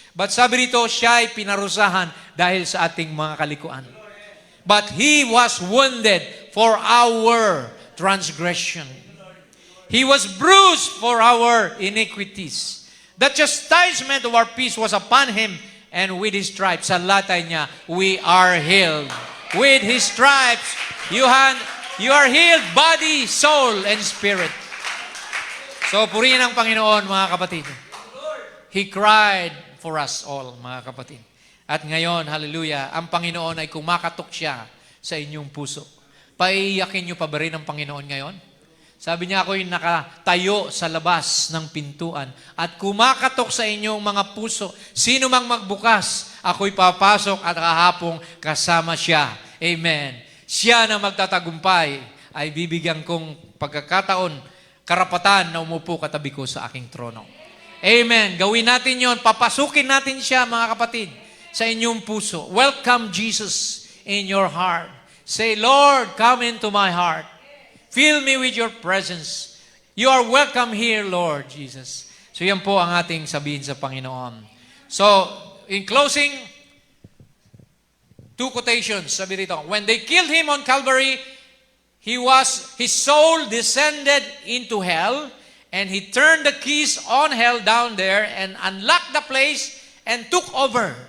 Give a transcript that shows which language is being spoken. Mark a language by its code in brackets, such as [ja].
[tl] But sabi rito, siya ay pinarusahan dahil sa ating mga kalikuan. [en] But He was wounded for our transgression. He was bruised for our iniquities. The chastisement of our peace was upon Him, and with His stripes, [tl] sa latay niya, [en] we are healed. With His stripes, you are healed, body, soul, and spirit. [tl] So, purihin ang Panginoon, mga kapatid. [en] He cried for us all, [tl] mga kapatid. At ngayon, hallelujah, ang Panginoon ay kumakatok siya sa inyong puso. Paiyakin niyo pa ba rin ang Panginoon ngayon? Sabi niya, ako'y nakatayo sa labas ng pintuan at kumakatok sa inyong mga puso. Sino mang magbukas, ako'y papasok at kahapong kasama siya. Amen. Siya na magtatagumpay ay bibigyan kong pagkakataon, karapatan na umupo katabi ko sa aking trono. Amen. Gawin natin yon. Papasukin natin siya, mga kapatid, sa inyong puso. [en] Welcome Jesus in your heart. Say, Lord, come into my heart. Fill me with your presence. You are welcome here, Lord Jesus. [tl] So yan po ang ating sabihin sa Panginoon. [en] So, in closing, 2 quotations. [tl] Sabi rito, [en] when they killed Him on Calvary, His soul descended into hell, and He turned the keys on hell down there and unlocked the place and took over.